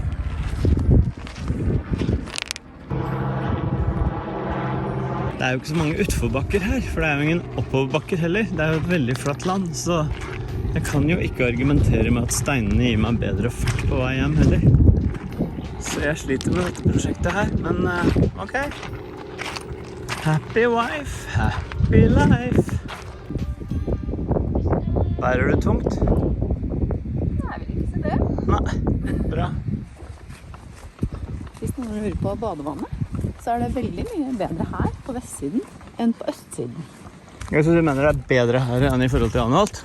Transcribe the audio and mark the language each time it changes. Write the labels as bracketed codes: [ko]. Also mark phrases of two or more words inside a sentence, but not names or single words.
[no] Det er jo ikke så mange utforbakker her, for det er jo ingen oppoverbakker heller. Det er jo et veldig flatt land, så jeg kan jo ikke argumentere med at steinene gir meg bedre fart på vei hjem heller. Så jeg sliter med dette prosjektet her, men ok. [en] Happy wife. Country life. [no] Bærer du tungt? Nei, jeg vil ikke si det. Nei, bra. Hvis noen lurer på badevannet, så er det veldig mye bedre her på vestsiden enn på østsiden. Jeg synes du mener det er bedre her enn i forhold til Anholt?